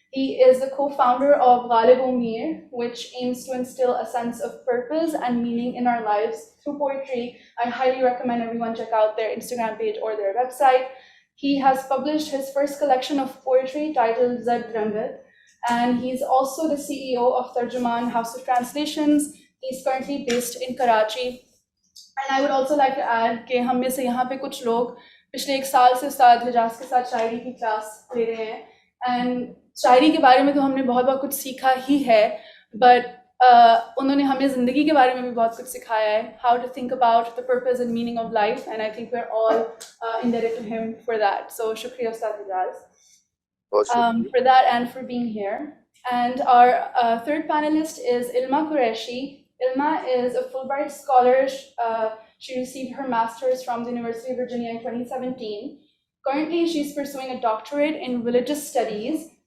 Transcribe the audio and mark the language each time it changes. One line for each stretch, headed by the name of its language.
English: He is the co-founder of 𝐊𝐡𝐿 𝐿, which aims to instill a sense of purpose and meaning in our lives through poetry. I highly recommend everyone check out their Instagram page or their website. He has published his first collection of poetry titled 𝐍𝐻𝐻, and he's also the CEO of Tarjuman House of Translations. He's currently based in Karachi. And I would also like to add
Urdu: کہ ہم میں سے یہاں پہ کچھ لوگ پچھلے 1 سال سے استاد حجاز کے ساتھ شاعری کی کلاس لے رہے ہیں. اینڈ شاعری کے بارے میں تو ہم نے بہت بہت کچھ سیکھا ہی ہے, بٹ انہوں نے ہمیں زندگی کے بارے میں بھی بہت کچھ سکھایا ہے,
English: How to think about the purpose and meaning of life, and I think we are all indebted to him for that. So shukriya Ustad Hijaz for that and for being here. And our third panelist is Ilma Qureshi. Ilma is a Fulbright scholar. She received her master's from the University of Virginia in 2017. Currently, she's pursuing a doctorate in religious studies.